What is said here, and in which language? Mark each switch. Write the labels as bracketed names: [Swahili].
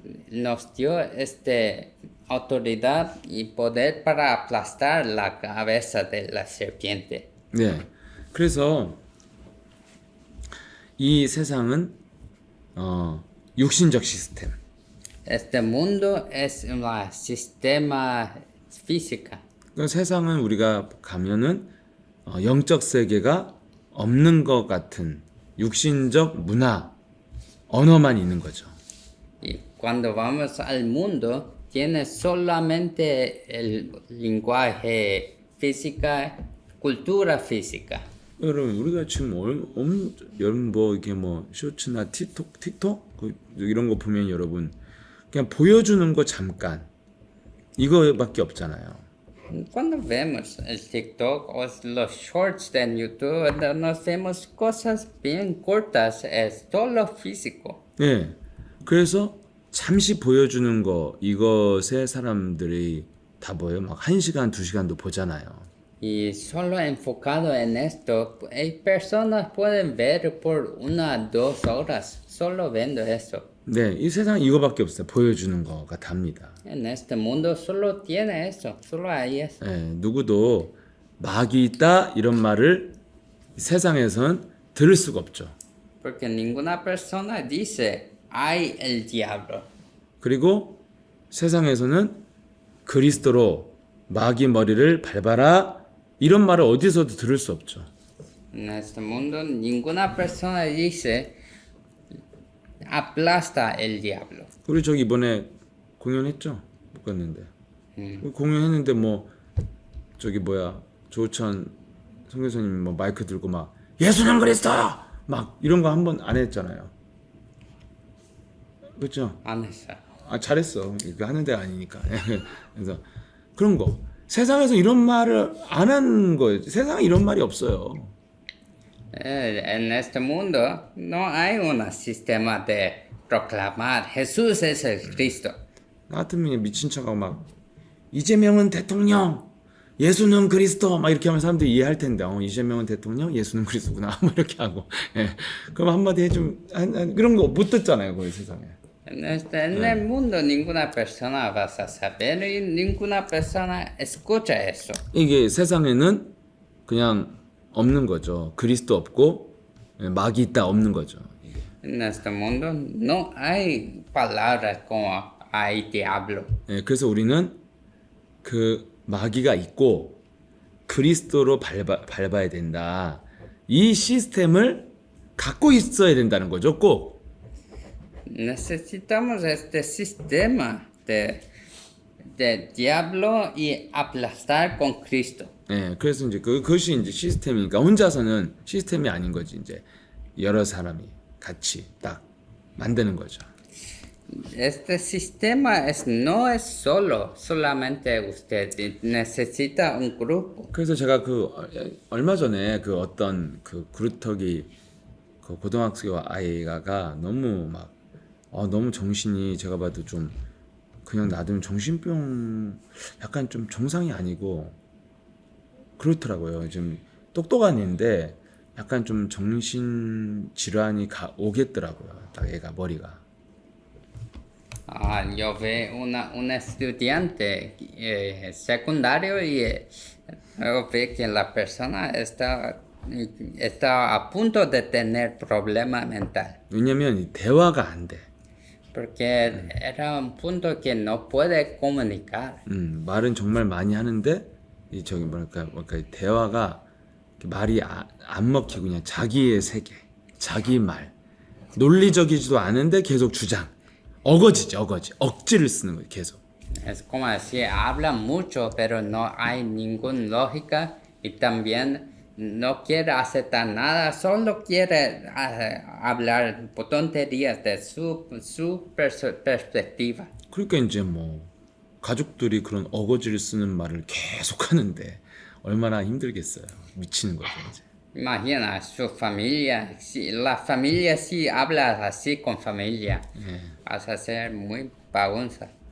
[Spanish] Nos dio esta autoridad y poder para aplastar la cabeza de la serpiente. [Korean] 네, 그래서 이 세상은 육신적 시스템. [Spanish] Este mundo es un sistema física. [Korean] 그 세상은 우리가 가면은 영적 세계가 없는 것 같은 육신적 문화, 언어만 있는 거죠. [Spanish] Y cuando vamos al mundo, tiene solamente el lenguaje física, cultura física. [Korean] 여러분 우리가 지금 여러분 뭐 이게 뭐 쇼츠나 틱톡 이런 거 보면 여러분 그냥 보여주는 거 잠깐 이거밖에 없잖아요. [Spanish] Cuando vemos el TikTok o los shorts de YouTube, nos vemos cosas bien cortas, es todo físico. [Korean] 네, 그래서 잠시 보여주는 거 이것에 사람들이 다 뭐예요? 막 1시간, 2시간도 보잖아요. [Spanish] Y solo enfocado en esto, hay personas pueden ver por 1 o 2 horas solo viendo eso. [Korean] 네, 이 세상 이거밖에 없어요. 보여주는 거가 답니다. [Spanish] En este mundo solo tiene eso, solo hay eso. [Korean] 예, 누구도 마귀 있다 이런 말을 세상에선 들을 수가 없죠. [Spanish] Porque ninguna persona dice, hay el diablo. [Korean] 그리고 세상에서는 그리스도로 마귀 머리를 밟아라 이런 말을 어디서도 들을 수 없죠. [Spanish] En este mundo ninguna persona dice, aplasta el diablo. [Korean] 우리 저기 이번에 공연했죠? 못 갔는데. 공연했는데 뭐 저기 뭐야 조천 선교사님 뭐 마이크 들고 막 예수님 그리스도 막 이런 거 한 번 안 했잖아요. 그렇죠? 안 했어요. 아 잘했어. 이거 하는 데가 아니니까. 그래서 그런 거 세상에서 이런 말을 안 한 거예요. 세상에 이런 말이 없어요. [Spanish] En este mundo no hay un sistema de proclamar Jesús es el Cristo. [Korean] 나 같으면 미친 척하고 막 이재명은 대통령, 예수는 그리스도 막 이렇게 하면 사람들이 이해할 텐데 이재명은 대통령, 예수는 그리스도구나 뭐 이렇게 하고 예. 그럼 한마디 해좀 그런 거 못 듣잖아요 거기 세상에. [Spanish] En el mundo ninguna persona va a saber y ninguna persona escucha eso. [Korean] 이게 세상에는 그냥 없는 거죠. 그리스도 없고 마귀 있다 없는 거죠. 이게. [Spanish] En este mundo no hay palabras como hay diablo. [Korean] 예, 그래서 우리는 그 마귀가 있고 그리스도로 밟아야 된다. 이 시스템을 갖고 있어야 된다는 거죠. 꼭. [Spanish] Necesitamos este sistema de diablo y aplastar con Cristo. [Korean] 예, 그래서 이제 그것이 이제 시스템이니까 혼자서는 시스템이 아닌 거지. 이제 여러 사람이 같이 딱 만드는 거죠. [Spanish] Este sistema no es solamente usted, necesita un grupo. [Korean] 그래서 제가 그 얼마 전에 그 어떤 그 그루터기 그 고등학교 아이가 너무 막 너무 정신이 제가 봐도 좀 그냥 놔두면 정신병 약간 좀 정상이 아니고 그렇더라고요. 좀 똑똑한 애인데 약간 좀 정신 질환이 오겠더라고요. 딱 애가 머리가. [Spanish] Yo veo un estudiante secundario y yo veo que la persona está a punto de tener problema mental. [Korean] 왜냐면 이 대화가 안 돼. [Spanish] Porque era un punto que no puede comunicar. [Korean] 말은 정말 많이 하는데 이 저기 뭐랄까 대화가 말이 안 먹히고 그냥 자기의 세계, 자기 말, 논리적이지도 않은데 계속 주장, 어거지, 억지를 쓰는 거예요, 계속. [Spanish] Es como decir, habla mucho, pero no hay ninguna lógica y también no quiere aceptar nada, solo quiere hablar tonterías de su perspectiva. [Korean] 그러니까 이제 뭐 가족들이 그런 어거지를 쓰는 말을 계속 하는데 얼마나 힘들겠어요. 미치는 거죠, 이제. [Spanish] Imagina su familia, si la familia si habla así con familia, vas a ser muy bagunza.